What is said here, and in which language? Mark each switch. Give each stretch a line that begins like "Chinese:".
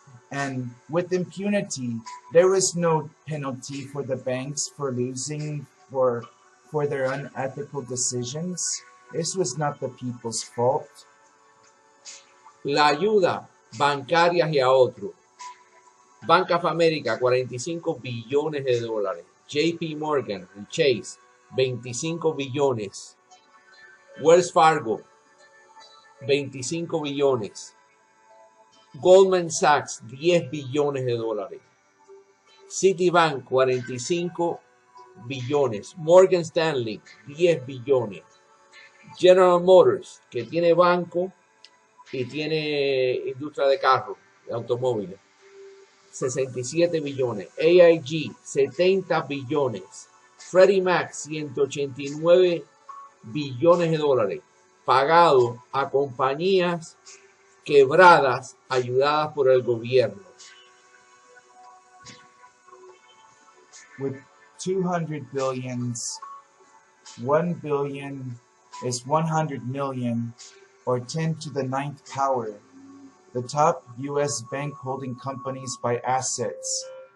English: And with impunity, there was no penalty for the banks for losing for their unethical decisions. This was not the people's fault.
Spanish: La ayuda bancaria hacia otro. Bank of America, 45 billones de dólares. JP Morgan, Chase, 25 billones. Wells Fargo, 25 billones. Goldman Sachs, 10 billones de dólares. Citibank, 45 billones. Morgan Stanley, 10 billones. General Motors, que tiene banco y tiene industria de carros, de automóviles, 67 billones. AIG, 70 billones. Freddie Mac, 189 billones de dólares, pagado a compañías quebradas ayudadas por el gobierno.
English: With 200 billions, 1 billion is 100 million, or 10 to the 9th power. The top U.S. bank holding companies by assets.